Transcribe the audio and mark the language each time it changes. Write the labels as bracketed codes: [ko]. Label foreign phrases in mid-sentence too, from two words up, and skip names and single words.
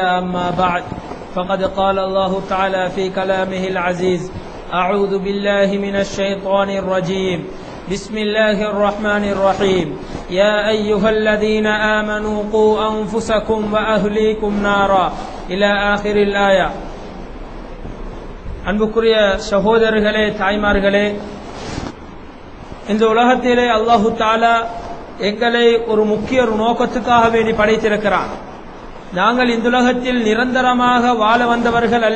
[ar] أما بعد فقد قال الله تعالى في كلامه العزيز: أعوذ بالله من الشيطان الرجيم. بسم الله الرحمن الرحيم. يا أيها الذين آمنوا قوا أنفسكم وأهليكم نارا إلى آخر الآية. [ta] அன்புக்குரிய சகோதரர்களே, தாய்மார்களே, இந்த உலகத்திலே [ar] الله تعالى [ta] எங்களை ஒரு முக்கிய நோக்கத்துக்காக வேண்டி படைத்திருக்கிறான். நாங்கள் இந்த உலகத்தில் நிரந்தரமாக வாழ வந்தவர்கள் அல்ல.